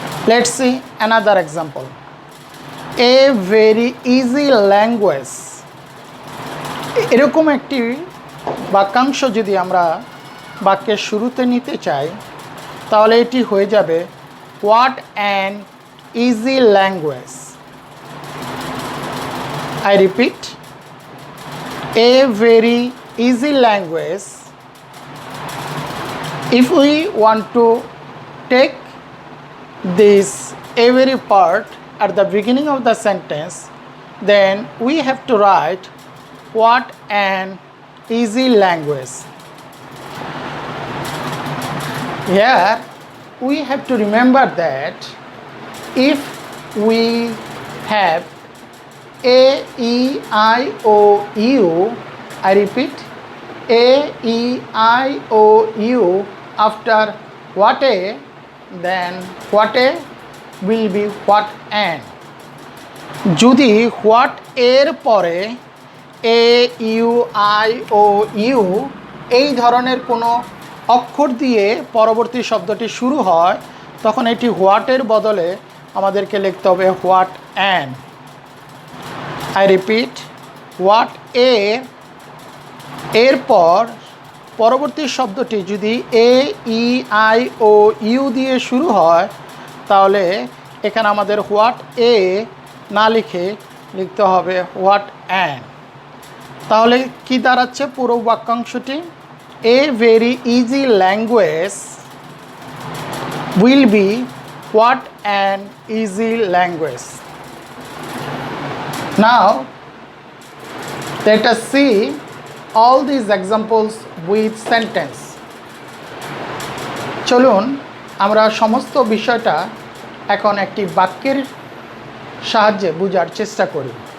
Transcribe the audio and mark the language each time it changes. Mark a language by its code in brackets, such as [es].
[en] Let's see another example. A very easy language, [bn] এরকম একটি বাক্যাংশ যদি আমরা বাক্যের শুরুতে নিতে চাই, তাহলে এটি হয়ে যাবে [en] What an easy language. I repeat, a very easy language. If we want to take this every part at the beginning of the sentence, then we have to write what an easy language. Here we have to remember that if we have A, E, I, O, U, I repeat, A, E, I, O, U after what a, then what a will be what an. [bn] যদি what এর পরে A, U, I, O, U এই ধরনের কোনো অক্ষর দিয়ে পরবর্তী শব্দটি শুরু হয়, তখন এটি what এর বদলে আমাদেরকে লিখতে হবে what an. [en] I repeat, [bn] what a এরপর পরবর্তী শব্দটি যদি এ, ই, আই, ও, ইউ দিয়ে শুরু হয়, তাহলে এখানে আমাদের হোয়াট এ না লিখে লিখতে হবে হোয়াট অ্যান। তাহলে কি দাঁড়াচ্ছে পুরো বাক্যাংশটি? [en] A very easy language will be what an easy language. Now, let us see all these examples with sentence. [bn] চলুন আমরা সমস্ত বিষয়টা এখন একটি বাক্যের সাহায্যে বোঝার চেষ্টা করি।